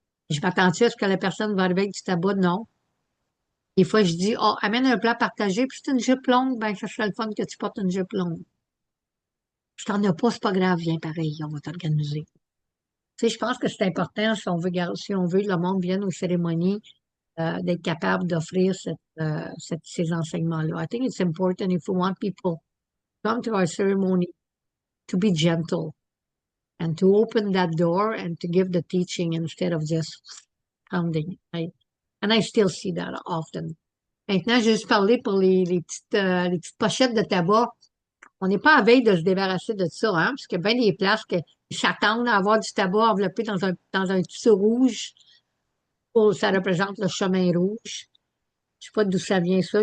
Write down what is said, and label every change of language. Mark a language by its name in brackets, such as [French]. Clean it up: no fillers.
[French] Je m'attends-tu à ce que la personne va arriver avec du tabac? Non. Des fois, je dis, oh, amène un plat partagé, puis c'est une jupe longue, ben, ça serait le fun que tu portes une jupe longue. Si t'en as pas, c'est pas grave, viens pareil, on va t'organiser. Tu sais, je pense que c'est important si on veut que le monde vienne aux cérémonies, d'être capable d'offrir ces enseignements-là. [English] I think it's important if we want people to come to our ceremony to be gentle and to open that door and to give the teaching instead of just pounding. And I still see that often. [French] Maintenant, j'ai juste parlé pour les petites pochettes de tabac. On n'est pas à veille de se débarrasser de ça, hein, parce qu'il y a bien des places qui s'attendent à avoir du tabac enveloppé dans un tissu rouge. Oh, ça représente le chemin rouge. Je sais pas d'où ça vient ça.